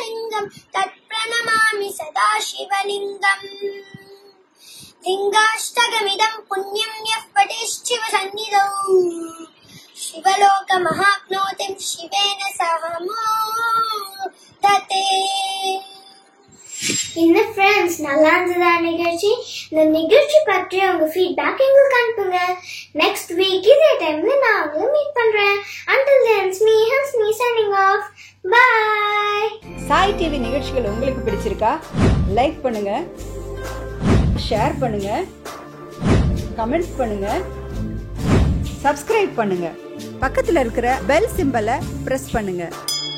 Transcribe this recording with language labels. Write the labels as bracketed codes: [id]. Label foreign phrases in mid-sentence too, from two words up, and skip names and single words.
[sa] शिवलिङ्गं तत्प्रणमामि सदा शिवलिङ्गम् लिङ्गाष्टकमिदं पुण्यं यः पठेच्छिव सन्निधौ शिवलोकमहाप्नोतिं शिवेन सह मोदते. [ta] என்ன ஃப்ரெண்ட்ஸ், நல்லா இருந்ததா நிகழ்ச்சி? இந்த நிகழ்ச்சி பற்றி உங்க ஃபீட்பேக் எங்களுக்கு அனுப்புங்க. [en] next week [ta] இதே டைம்ல நான் உங்களை மீட் பண்றேன். [en] until then me Hansni signing off. bye. [ta] சாய் டிவி நிகழ்ச்சிகள் உங்களுக்கு பிடிச்சிருக்கா? லைக் பண்ணுங்க, ஷேர் பண்ணுங்க, கமெண்ட் பண்ணுங்க, சப்ஸ்கிரைப் பண்ணுங்க, பக்கத்துல இருக்கிற [en] bell symbol [ta] பிரஸ் பண்ணுங்க.